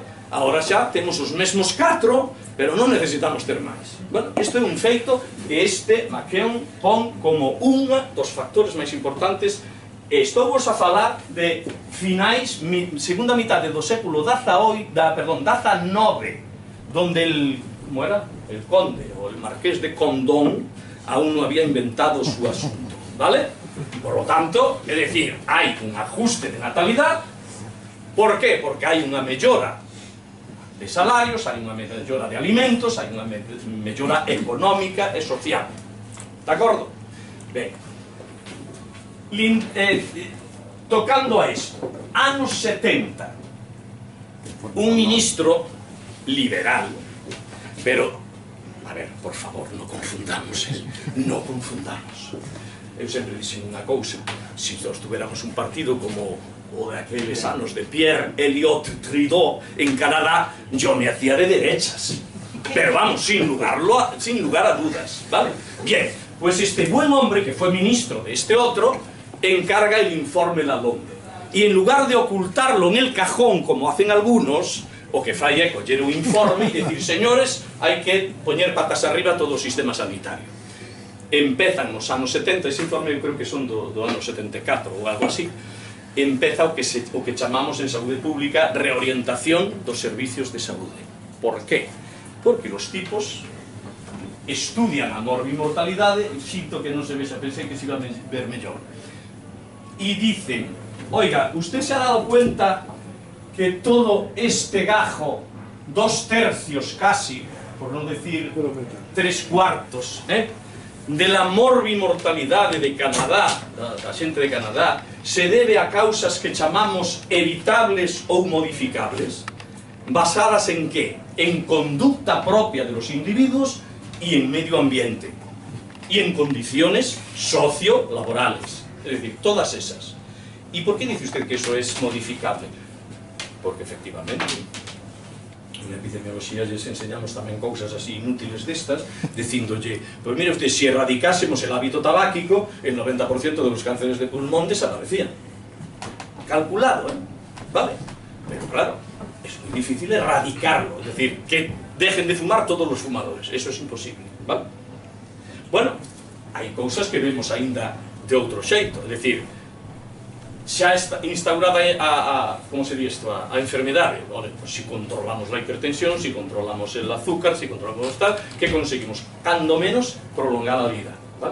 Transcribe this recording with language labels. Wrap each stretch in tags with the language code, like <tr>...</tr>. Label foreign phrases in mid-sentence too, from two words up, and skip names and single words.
<gl>Ahora xa temos os mesmos 4, pero non necesitamos ter máis. Bueno, isto é un feito que McKeown pon como unha dos factores máis importantes. Estou vos a falar de finais, segunda mitade do século XIX,</gl> <es>donde el conde, o el marqués de Condón, aún no había inventado su asunto, ¿vale? Por lo tanto,</es> <gl>é dicir, hai un ajuste de natalidade.</gl> <es>Por qué?</es> <gl>Porque hai unha mellora de salarios, hai unha mellora de alimentos, hai unha mellora económica e social. De acordo? Ben, tocando a isto, anos 70, un ministro liberal, pero, a ver, por favor, non confundamos, non confundamos. Eu sempre dixen unha cousa, se nós tuviéramos un partido como o de aqueles anos de Pierre Elliott Trudeau en Canadá,</gl> <es>yo me hacía de derechas. Pero vamos, sin lugar a dudas, ¿vale? Bien, pues este buen hombre que fue ministro de este otro, encarga el informe La Londe. Y en lugar de ocultarlo en el cajón, como hacen algunos,</es> <gl>o que fai é coller un informe e dicir, señores, hai que poñer patas arriba todo o sistema sanitario. Empezan nos anos 70, ese informe eu creo que son do ano 74 ou algo así, empeza o que chamamos en saúde pública reorientación dos servicios de saúde.</gl> <es>Por qué?</es> <gl>Porque os tipos estudian a morbimortalidade, xito que non se vexa, pensei que se iba a ver mellor,</gl> <es>e dicen, oiga, usted se ha dado cuenta que todo este gajo, 2/3 casi, por non decir 3/4, de la morbimortalidade de Canadá,</es> <gl>da xente de Canadá,</gl> <es>se debe a causas</es> <gl>que chamamos evitables ou modificables,</gl> <es>basadas en qué? En conducta propia de los individuos y en medio ambiente, y en condiciones socio-laborales, es decir, todas esas. ¿Y por qué dice usted que eso es modificable? Porque efectivamente en epidemiología les enseñamos</es> <gl>tamén cousas así inútiles destas, dicíndolle,</gl> <es>pues mire usted, si erradicásemos el hábito tabáquico, el 90% de los cánceres de pulmón desaparecían. Calculado, ¿vale? Pero claro, es muy difícil erradicarlo, es decir, que dejen de fumar todos los fumadores, eso es imposible, ¿vale?</es> <gl>Bueno, hai cousas que vemos aínda de outro xeito, é dicir, xa está instaurada como se di isto, a enfermedade.</gl> <es>Pues si controlamos la hipertensión, si controlamos el azúcar, si controlamos tal, que conseguimos,</es> <gl>cando menos, prolongar a vida,</gl> <es>¿vale?</es>